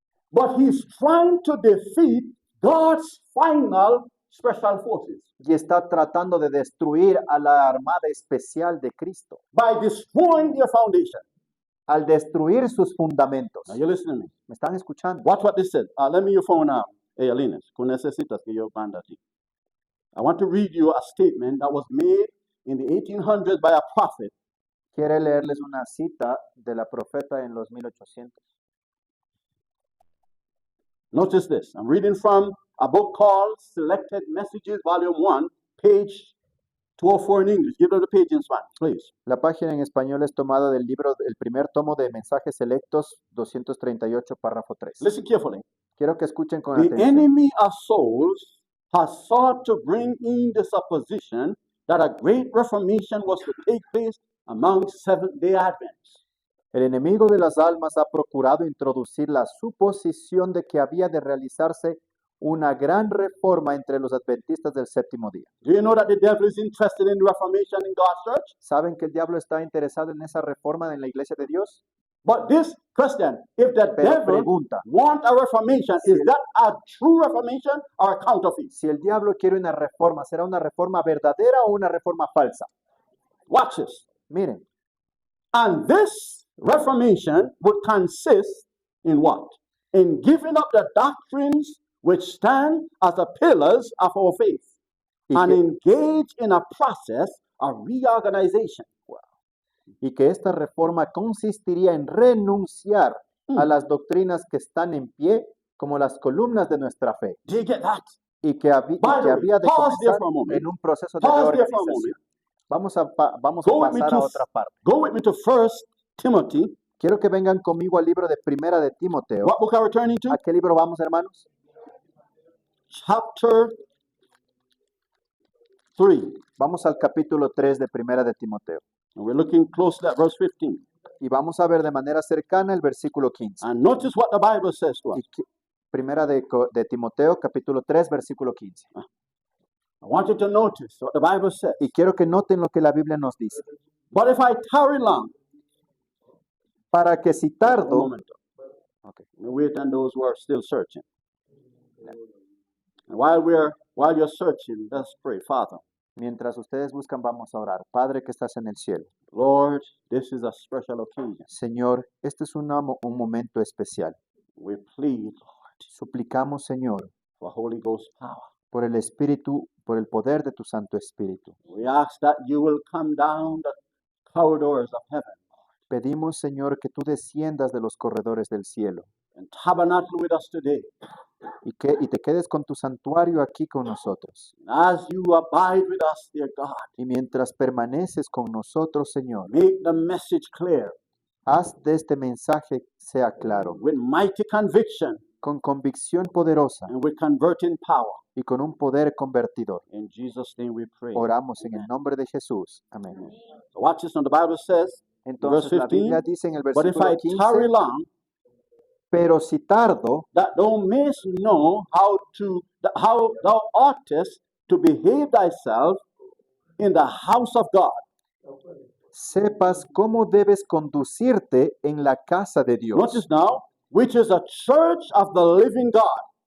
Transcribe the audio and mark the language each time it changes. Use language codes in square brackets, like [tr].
[en] But he's trying to defeat God's final special forces [es] y está tratando de destruir a la armada especial de Cristo [en] by destroying their foundation. [es] al destruir sus fundamentos. [en] Are you listening to me? [es] ¿Me están escuchando? [en] Watch what this says. Let me your phone now. [es] Linus, tú necesitas que yo mande a ti. [en] I want to read you a statement that was made in the 1800s by a prophet. [es] Quiere leerles una cita de la profeta en los 1800. [en] Notice this. I'm reading from a book called Selected Messages, Volume 1, page 204 in English. Give her the page in Spanish, please. [es] La página en español es tomada del libro, el primer tomo de Mensajes Selectos, 238, párrafo 3. [en] Listen carefully. [es] Quiero que escuchen con [en] The [es] atención. [en] enemy of souls has sought to bring in the supposition that a great reformation was to take place among Seventh-day Adventists. [es] El enemigo de las almas ha procurado introducir la suposición de que había de realizarse una gran reforma entre los adventistas del séptimo día. [en] Do you know that the devil is interested in reformation in God's church? [es] ¿Saben que el diablo está interesado en esa reforma en la iglesia de Dios? [en] But this Christian, if the [es] Pero [en] devil [es] pregunta, [en] want a reformation, is that a true reformation or a counterfeit? [es] si el diablo quiere una reforma, ¿será una reforma verdadera o una reforma falsa? [en] Watch this. [es] Miren, [en] And this reformation would consist in what? In giving up the doctrines which stand as the pillars of our faith [es] y [en] and [es] que, [en] engage in a process of reorganization. [es] y que esta reforma consistiría en renunciar a las doctrinas que están en pie como las columnas de nuestra fe, [en] Do you get that? [es] y que, [en] By the way, [es] había de [en] pause there [es] comenzar [en] for a moment. [es] en un proceso de [en] Pause there for a [es] reorganización. [en] moment. [es] Vamos a [en] Go with me [es] pasar a [en] to [es] otra parte. [en] Go with me to 1 Timothy. [es] Quiero que vengan conmigo al libro de Primera de Timoteo. [en] What book are we turning to? [es] ¿A qué libro vamos, hermanos? [en] Chapter 3. [es] Vamos al capítulo 3 de Primera de Timoteo. [en] And we're looking closely at verse 15. [es] Y vamos a ver de manera cercana el versículo 15. [en] And notice what the Bible says to us. [es] Primera de Timoteo, capítulo 3, versículo 15. [en] I want you to notice what the Bible says. [es] Y quiero que noten lo que la Biblia nos dice. [en] But if I tarry long, [es] Para que si un tardo, momento. Okay. [en] We wait on those who are still searching. And while you're searching, let's pray. Father, [es] mientras ustedes buscan, vamos a orar. Padre que estás en el cielo. [en] Lord, this is a special occasion. [es] Señor, este es un momento especial. [en] We plead, Lord, [es] Suplicamos, Señor, [en] for Holy Ghost power. [es] por el Espíritu, por el poder de tu Santo Espíritu. [en] We ask that you will come down the corridors of heaven [es] Pedimos, Señor, que tú desciendas de los corredores del cielo [en] and tabernacle with us today. [es] y te quedes con tu santuario aquí con nosotros. [en] And as you abide with us, dear God, [es] Y mientras permaneces con nosotros, Señor, [en] make the message clear [es] haz de este mensaje sea claro, [en] with mighty conviction [es] con convicción poderosa [en] and with converting power. [es] y con un poder convertidor. [en] In Jesus' name we pray. [es] Oramos en el nombre de Jesús. Amén. [en] So watch this now. The Bible says [es] Entonces la [en] 15, [es] Biblia dice en el [en] but if [es] versículo [en] I [es] 15, [en] tarry long, [es] pero si tardo, [en] that thou mayest know how thou oughtest to behave thyself in the house of God. [es] sepas cómo debes conducirte en la casa de Dios, [en] Notice now, which is a church of the living God.